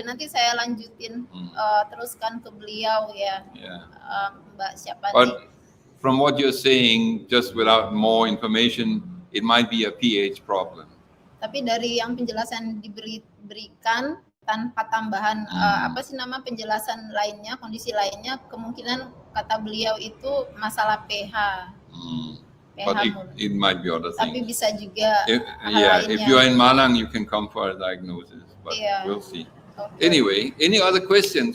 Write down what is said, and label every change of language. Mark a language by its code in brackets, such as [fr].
[id] dan nanti saya lanjutin teruskan ke beliau ya. [en] Yeah. [id] Mbak siapa nih? [en] But from what you're saying, just without more information, it might be a pH problem. [id] Tapi dari yang penjelasan diberikan tanpa tambahan apa sih nama penjelasan lainnya, kondisi lainnya, kemungkinan kata beliau itu masalah pH. [en] But it might be other [id] Tapi [en] things. [id] bisa juga [en] If you're in Malang, you can come for a diagnosis, but we'll see. Okay. Anyway, any other questions?